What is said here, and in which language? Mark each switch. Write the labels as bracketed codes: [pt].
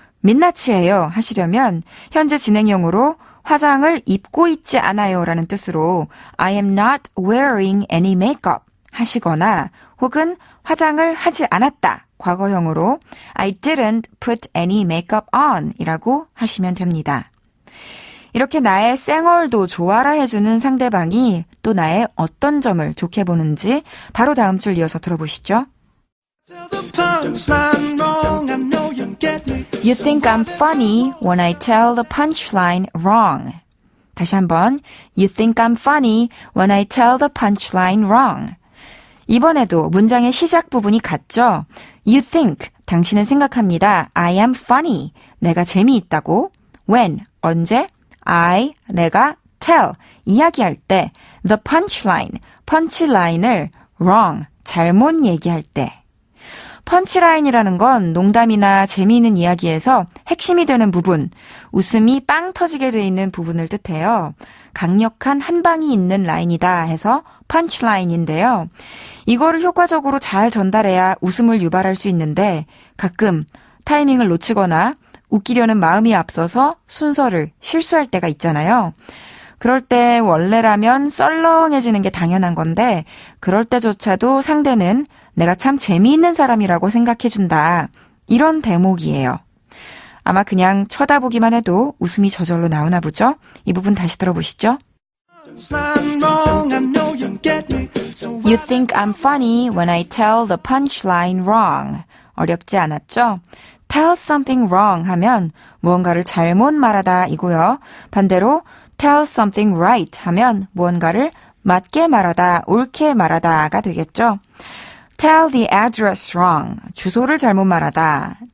[ko] 민낯이에요 하시려면 현재 진행형으로 화장을 입고 있지 않아요 라는 뜻으로 [en] I am not wearing any makeup [ko] 하시거나 혹은 화장을 하지 않았다 과거형으로 [en] I didn't put any makeup on [ko] 이라고 하시면 됩니다. 이렇게 나의 쌩얼도 좋아라 해주는 상대방이 또 나의 어떤 점을 좋게 보는지 바로 다음 줄 이어서 들어보시죠. [en] You think I'm funny when I tell the punchline wrong. [ko] 다시 한번. [en] You think I'm funny when I tell the punchline wrong. [ko] 이번에도 문장의 시작 부분이 같죠? [en] You think, [ko] 당신은 생각합니다. [en] I am funny, [ko] 내가 재미있다고. [en] When, [ko] 언제? [en] I, [ko] 내가 [en] tell, [ko] 이야기할 때. [en] The punchline, [ko] 펀치라인을 [en] wrong, [ko] 잘못 얘기할 때. 펀치라인이라는 건 농담이나 재미있는 이야기에서 핵심이 되는 부분, 웃음이 빵 터지게 돼 있는 부분을 뜻해요. 강력한 한 방이 있는 라인이다 해서 펀치라인인데요. 이거를 효과적으로 잘 전달해야 웃음을 유발할 수 있는데 가끔 타이밍을 놓치거나 웃기려는 마음이 앞서서 순서를 실수할 때가 있잖아요. 그럴 때 원래라면 썰렁해지는 게 당연한 건데 그럴 때조차도 상대는 내가 참 재미있는 사람이라고 생각해준다. 이런 대목이에요. 아마 그냥 쳐다보기만 해도 웃음이 저절로 나오나 보죠? 이 부분 다시 들어보시죠. [en] You think I'm funny when I tell the punchline wrong. [ko] 어렵지 않았죠? [en] Tell something wrong [ko] 하면 무언가를 잘못 말하다 이고요. 반대로 [en] tell something right [ko] 하면 무언가를 맞게 말하다, 옳게 말하다가 되겠죠. [en] Tell the address wrong. [ko] 주소를 잘못 말하다.